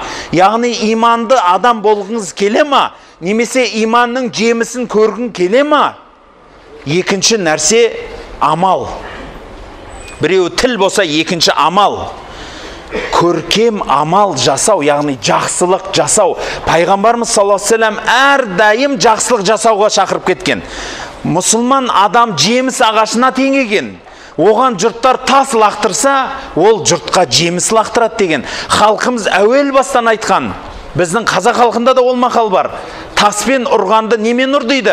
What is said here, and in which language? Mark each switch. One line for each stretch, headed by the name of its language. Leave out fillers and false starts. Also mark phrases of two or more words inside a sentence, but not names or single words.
Kazakh: Яғни иманды адам болғыңыз келе ма? Немесе иманның жемісін көргің келе ма? Екінші нәрсе амал. Біреу тіл болса, екінші амал. Көркем амал жасау, яғни жақсылық жасау. Пайғамбарымыз
Arabic: صلى الله عليه وسلم
Kazakh: әрдайым жақсылық жасауға шақырып кеткен. Мұсылман адам жеміс ағашына теңеген. Оған жұрттар тас лақтырса, ол жұртқа жеміс лақтырады деген. Халқымыз әуел бастан айтқан. Біздің қазақ халқында да ол мақал бар. Таспен ұрғанды немен ұр дейді?